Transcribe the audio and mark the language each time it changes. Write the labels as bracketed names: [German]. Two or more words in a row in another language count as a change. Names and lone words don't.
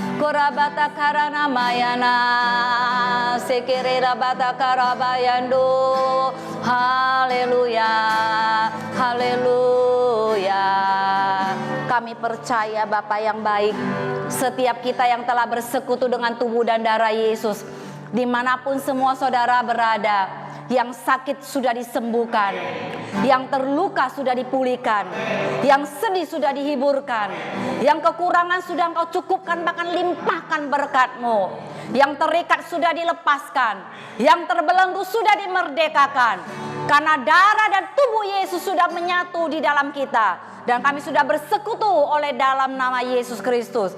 [Indonesian] Korabata karana mayana sekirira bata karabayando. Haleluya, haleluya. Kami percaya Bapa yang baik, setiap kita yang telah bersekutu dengan tubuh dan darah Yesus, dimanapun semua saudara berada, yang sakit sudah disembuhkan, yang terluka sudah dipulihkan, yang sedih sudah dihiburkan, yang kekurangan sudah Engkau cukupkan, bahkan limpahkan berkat-Mu, yang terikat sudah dilepaskan, yang terbelenggu sudah dimerdekakan, karena darah dan tubuh Yesus sudah menyatu di dalam kita, dan kami sudah bersekutu oleh dalam nama Yesus Kristus.